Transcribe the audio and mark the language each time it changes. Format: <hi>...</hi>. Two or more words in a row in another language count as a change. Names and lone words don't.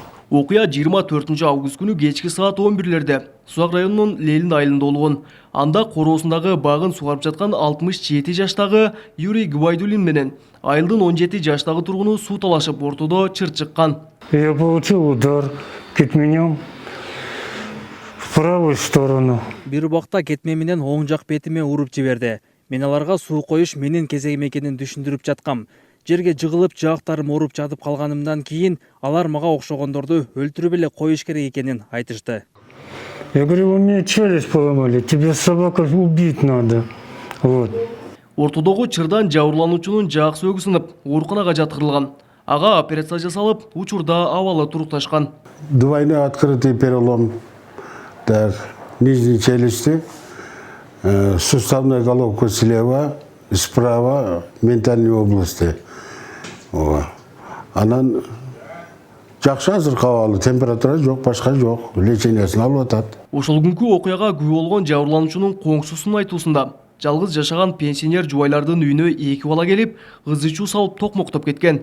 <ky>Окуя 24 август күнү кечки саат 11-лерде Сузак районунун Лелин айылында болгон. Анда короосундагы багын сугарып жаткан 67 жаштагы Юрий Гвайдулин менен айылдын 17 жаштагы тургуну суу талашып ортодо чыр чыккан.</ky> <ru>Я получил удар кетменем в правую сторону.</ru> <ky>Бир убакта кетме менен оң жак бетиме уруп жиберди. Мен аларга суу коюш менин кезегим экенин түшүндүрүп жаткам. Жерге жыгылып, жактарым оруп жатып калганымдан кийин алар мага окшогондорду өлтүрүп эле коюш керек экенин айтышты.</ky> <ru>Я говорю, вы мне челюсть поломали, тебе собака убить надо. Вот.</ru> <ky>Ортодогу чырдан жабырлануучунун жаак сөөгү сынып, ооруканага жаткырылган. Ага операция жасалып, учурда абалы турукташкан.</ky> <ru>Двойной открытый перелом нижней челюсти, суставной головка слева, справа, ментальной области.</ru> <ky>Анан жакшы азыр кабалы, температура жок, башка жок, лечениясын алып атат. Ошол күнкү окуяга күбө болгон жабырлануучунун коңшусунун айтуусунда, жалгыз жашаган пенсионер жубайлардын үйүнө 2 бала келип, ыз ичүү салып токмоктоп кеткен.</ky>